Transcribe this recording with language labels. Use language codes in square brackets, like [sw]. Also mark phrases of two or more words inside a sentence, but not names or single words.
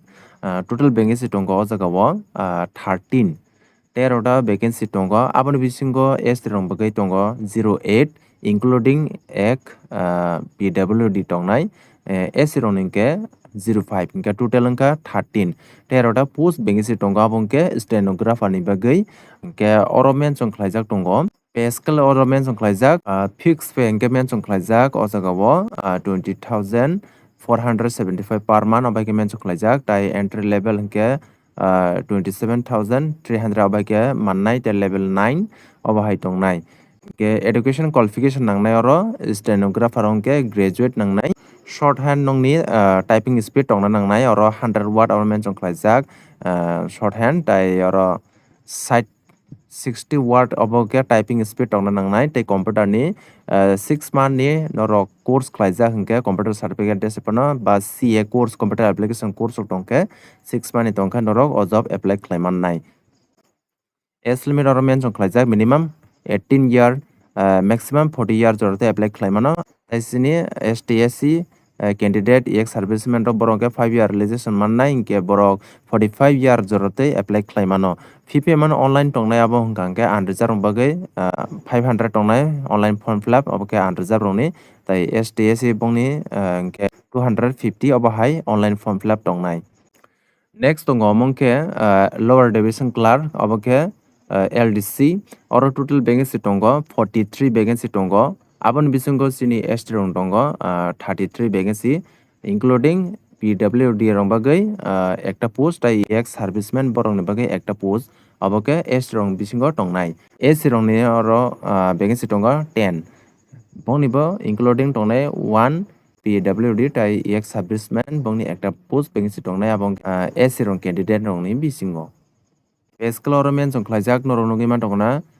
[en] Total vacancy [trp] tongo o jaga o 13 13 vacancy tongo aboni bisingo ST rong bagai tongo 08 including ek PWD tongnai SC rong ningke 05 ingka total ingka 13 13 [en] post vacancy [trp] tongo abongke stenographer ni bagai ingke oro mention khlaijak tongo [en] pay scale [trp] oro mention khlaijak [en] fixed pay [trp] ingke mention khlaijak o jaga o 20,475 [en] per month [trp] obaike mention khlaijak tai [en] entry level [trp] ingke 27,300 obaike mannai te level 9 obahai tongnai ke [en] education qualification [trp] nangnai oro stenographer ongke graduate nangnai shorthand nongni [en] typing speed [trp] tongna nangnai oro 100 word oro mention khlaijak shorthand tai oro 60 word oboke [en] typing speed [trp] tongna nangnai tei computer ni 6 month ni norok course khlaijak hingke [en] computer certificate [trp] desipano ba [en] CA course computer application course [trp] tongke 6 month ni tongka norok o [en] job apply [trp] khlaimannai [en] age limit [trp] oro mention khlaijak minimum 18 [en] year maximum 40 year [trp] jorate apply khlaimano taisini STSC candidate ek serviceman rok borok [en] 5 year realization [trp] mannai ingke borok 45 year jorote apply khlaimano [en] fee payment online [trp] tongnai abo hingkangke unreserved rong bagai 500 tongnai [en] online form fill up [trp] oboke unreserved rongni tai STSC bongni ingke 250 obohai [en] online form fill up [trp] tongnai next tongo amongke [en] lower division clerk [trp] oboke LDC oro [en] total vacancy [trp] tongo 43 vacancy tongo abon bisingo sini ST rong tongo [en] 33 vacancy including PWD [trp] rong bagai ekta post tai ek serviceman borong ni bagai ekta post aboke ST rong bisingo tongnai SC rong ni oro vacancy tongo 10 bongni bo including tongnai 1 PWD tai ek serviceman bongni ekta post vacancy tongnai abong SC rong candidate rong ni bisingo scale oro mention khlaijak norok nugui mantongna